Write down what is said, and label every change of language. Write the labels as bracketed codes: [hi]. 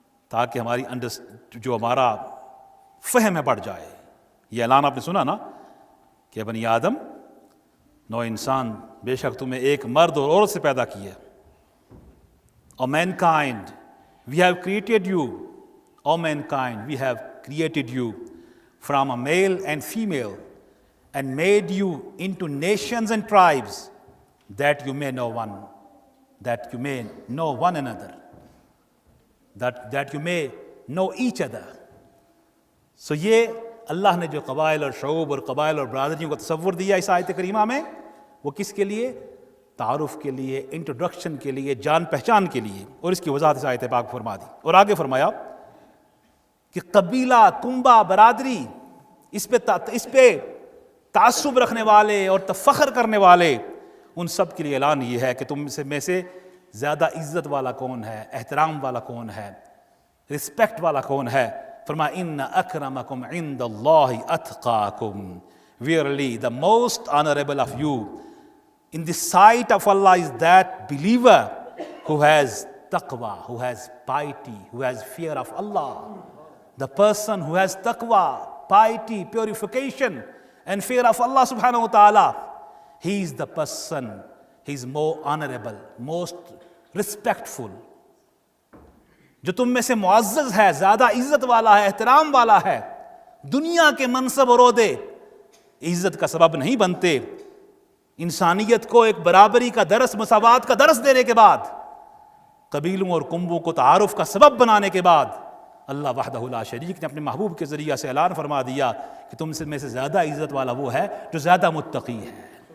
[ur] تاکہ ہماری جو ہمارا فہم ہے بڑھ جائے، یہ اعلان آپ نے سنا نا کہ بنی آدم، نو انسان، بے شک تمہیں ایک مرد اور عورت سے پیدا کیا، [en] او mankind we have created you, O mankind we have created you from a male and female and made you into nations and tribes that you may know one that you may know one another, that you may know each other. So [ur] یہ اللہ نے جو قبائل اور شعوب اور قبائل اور برادریوں کا تصور دیا اس آیت کریمہ میں، وہ کس کے لیے؟ تعارف کے لیے، انٹروڈکشن کے لیے، جان پہچان کے لیے، اور اس کی وضاحت اس آیت پاک فرما دی. اور آگے فرمایا کہ قبیلہ، کنبہ، برادری، اس پہ تعصب رکھنے والے اور فخر کرنے والے، ان سب کے لیے اعلان یہ ہے کہ تم میں سے زیادہ عزت والا کون ہے، احترام والا کون ہے، رسپیکٹ والا کون ہے. فرمایا [ar] ان اکرمکم عند اللہ اتقاکم. [en] Verily the most honorable of you in the sight of Allah is that believer who has taqwa, who has piety, who has fear of Allah. The person who has taqwa, piety, purification and fear of Allah subhanahu wa ta'ala, he is the person, he is more honorable, most respectful. [ur] جو تم میں سے معزز ہے، زیادہ عزت والا ہے، احترام والا ہے. دنیا کے منصب اور عہدے عزت کا سبب نہیں بنتے. انسانیت کو ایک برابری کا درس، مساوات کا درس دینے کے بعد، قبیلوں اور کنبوں کو تعارف کا سبب بنانے کے بعد، اللہ وحدہ لا شریک نے اپنے محبوب کے ذریعہ سے اعلان فرما دیا کہ تم میں سے زیادہ عزت والا وہ ہے جو زیادہ متقی ہے،